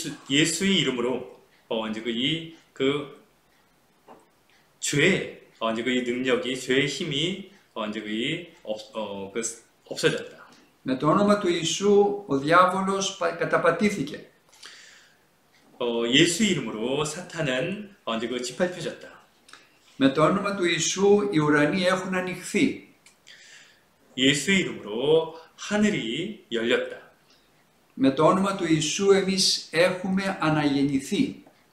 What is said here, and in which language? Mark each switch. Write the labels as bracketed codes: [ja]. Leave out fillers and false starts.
[ko] 예수의 이름으로 이제 그 죄의 이제 그 능력이 죄의 힘이 이제 없어졌다. [el] Με το όνομα του Ιησού ο διάβολος καταπατήθηκε. [ko] 예수 이름으로 사탄은 이제 그 짓밟혀졌다. [el] Με το όνομα του Ιησού οι ουρανοί έχουν ανοιχθεί. [ko] 예수 이름으로 하늘이 열렸다. [el] Με το όνομα του Ιησού εμείς έχουμε αναγεννηθεί.